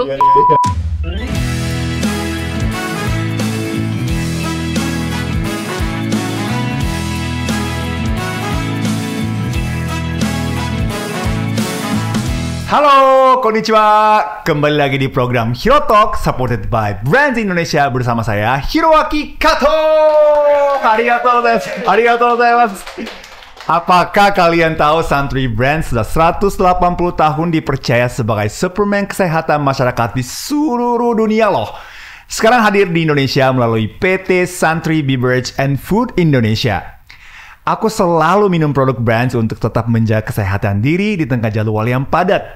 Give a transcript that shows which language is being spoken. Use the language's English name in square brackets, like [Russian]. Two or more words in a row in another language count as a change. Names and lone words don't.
[Indonesian] Iya. Halo, [Japanese] konnichiwa. [Indonesian] Kembali lagi di program Hero Talk [English] supported by Brands Indonesia [Indonesian] bersama saya Hiroaki Kato. [Japanese] Arigatou gozaimasu. [Indonesian] Apakah kalian tahu Suntory Brands sudah 180 tahun dipercaya sebagai suplemen kesehatan masyarakat di seluruh dunia loh. Sekarang hadir di Indonesia melalui PT Suntory Beverage and Food Indonesia. Aku selalu minum produk Brands untuk tetap menjaga kesehatan diri di tengah jadwal yang padat.